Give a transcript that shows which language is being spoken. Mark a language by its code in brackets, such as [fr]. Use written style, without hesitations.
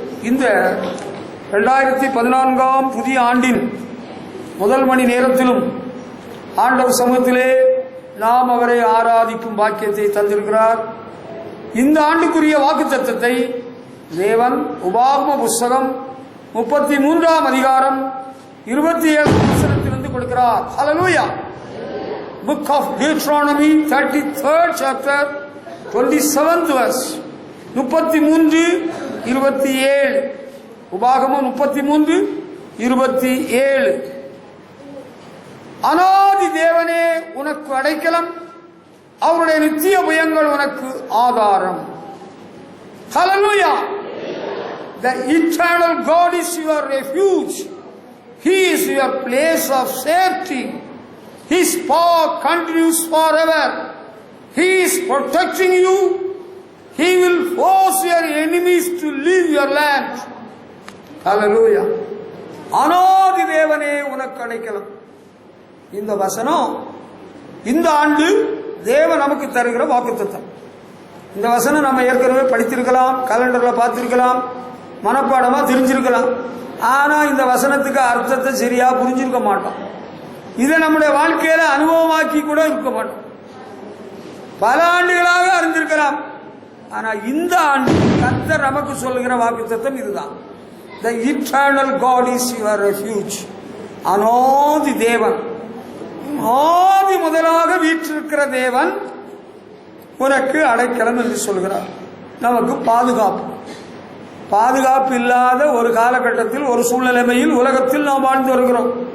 [ta] இந்த 2014 புதிய ஆண்டின் முதல் மணி நேரத்திலும் ஆண்டவர் சமூகத்திலே நாம் அவரை ஆராதிக்கும் பாக்கியத்தை தந்திருக்கிறார். இந்த ஆண்டுக்குரிய வாக்குத்தத்தத்தை தேவன் உபாகம புஸ்தகம் 33ஆம் அதிகாரம் 27 வசனத்திலிருந்து கொடுக்கிறார். ஹல்லேலூயா. [en] Book of Deuteronomy 33rd chapter 27th verse. [ta] 33:27. உபாகமம் 33:27. அநாதி தேவனே உனக்கு அடைக்கலம், அவருடைய நித்திய பயங்கள் உனக்கு ஆதாரம். [en] Hallelujah. The eternal God is your refuge. He is your place of safety. His power continues forever. He is protecting you. He will force your enemies to leave your land. [ta] Hallelujah. அநாதி தேவனே உனக்கு அடைக்கலம். இந்த வசனம் இந்த ஆண்டு தேவன் நமக்கு தருகிற வாக்குத்தத்தம். இந்த வசனம் நம்ம ஏற்கனவே படித்திருக்கலாம், கலண்டர்ல பார்த்திருக்கலாம், மனப்பாடமா தெரிஞ்சிருக்கலாம். ஆனா இந்த வசனத்துக்கு அர்த்தத்தை சரியா புரிஞ்சிருக்க மாட்டோம். இதை நம்முடைய வாழ்க்கையில அனுபவமாக்கி கூட இருக்க மாட்டோம். பல ஆண்டுகளாக அறிந்திருக்கலாம். ஆனா இந்த ஆண்டு கர்த்தர் நமக்கு சொல்லுகிற வாக்குத்தத்தம் இதுதான். [en] The eternal God is your refuge. [ta] அநாதி தேவன், ஆதி முதலாக வீற்றிருக்கிற தேவன் உனக்கு அடைக்கலம் என்று சொல்கிறார். நமக்கு பாதுகாப்பு. பாதுகாப்பு இல்லாத ஒரு காலகட்டத்தில், ஒரு சூழ்நிலைமையில் உலகத்தில் நாம் வாழ்ந்து வருகிறோம்.